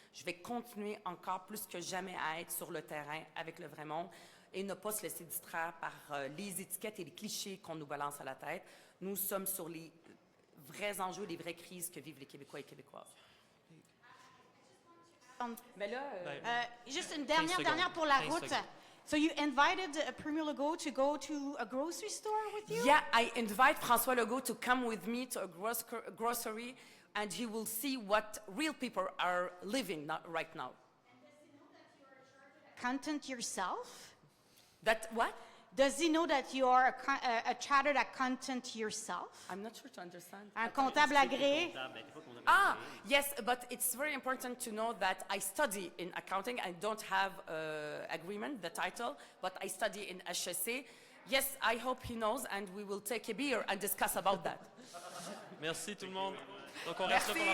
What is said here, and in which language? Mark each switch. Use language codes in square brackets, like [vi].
[fr] Je vais continuer encore plus que jamais à être sur le terrain avec le vrai monde et ne pas se laisser distraire par les étiquettes et les clichés qu'on nous balance à la tête. Nous sommes sur les vrais enjeux, les vraies crises que vivent les Québécois et Québécoises. Mais là, Juste une dernière pour la route. [en] So you invited Premier Legault to go to a grocery store with you? Yeah, I invite François Legault to come with me to a grocery, and he will see what real people are living right now. Content yourself? That what? Does he know that you are a chartered accountant yourself? I'm not sure to understand. [fr] Un comptable agréé? [en] Ah, yes, but it's very important to know that I study in accounting. I don't have agreement, the title, but I study in HEC, Yes, I hope he knows, and we will take a beer and discuss about that. [fr] Merci tout le monde. Donc on reste là pour la